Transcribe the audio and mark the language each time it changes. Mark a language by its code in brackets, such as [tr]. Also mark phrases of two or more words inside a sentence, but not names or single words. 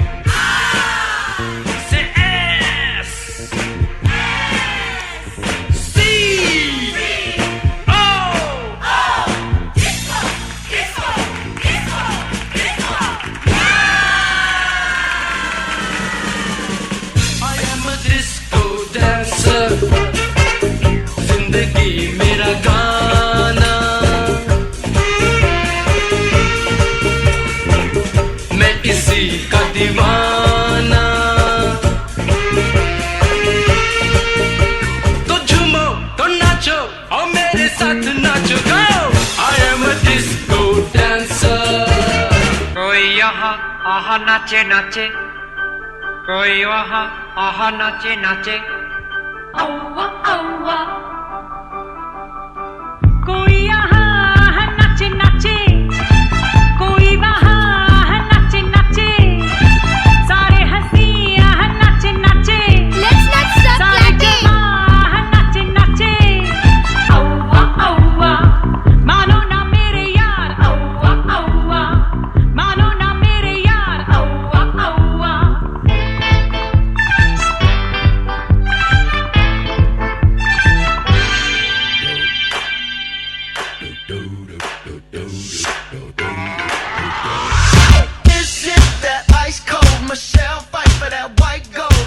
[en] Say S. C. O. I am a disco dancer. [hi] जिंदगी मेरा गाना, मैं इसी का दीवाना। तो झूमो तो नाचो और मेरे साथ नाचो। [en] Go! I am a disco dancer. [hi] कोई यहाँ आहा नाचे नाचे, कोई वहाँ आहा नाचे नाचे। औवा औवा कोई यहाँ नाचे नाचे, कोई वहाँ नाचे नाचे। सारे हंसी यहाँ नाचे नाचे। [en] Let's not stop [hi] सारे [en] clapping. [hi] जहाँ नाचे नाचे। औवा औवा मानो ना मेरे यार। औवा औवा मानो ना मेरे यार। औवा औवा [en] This is that ice cold Michelle fight for that white gold.